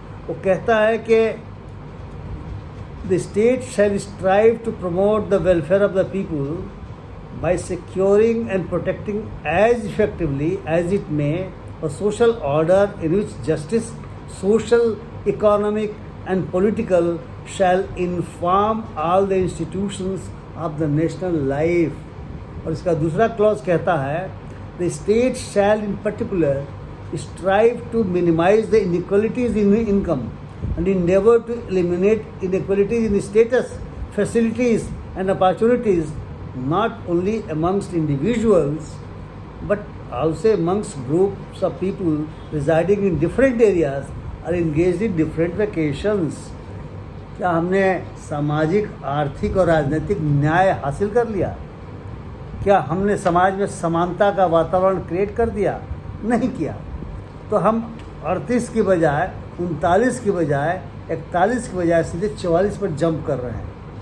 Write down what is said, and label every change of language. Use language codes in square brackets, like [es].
[hi] वो कहता है कि [en] The state shall strive to promote the welfare of the people by securing and protecting as effectively as it may a social order in which justice, social, economic and political shall inform all the institutions of the national life। [hi] और इसका दूसरा clause कहता है [en] the state shall in particular strive to minimize the inequalities in income and endeavor to eliminate inequalities in status, facilities and opportunities not only amongst individuals but also amongst groups of people residing in different areas or engaged in different vacations। [hi] क्या हमने सामाजिक, आर्थिक और राजनीतिक न्याय हासिल कर लिया? क्या हमने समाज में समानता का वातावरण क्रिएट कर दिया? नहीं किया। तो हम 38 की बजाय 39 की बजाय 41 की बजाय सीधे 44 पर जंप कर रहे हैं।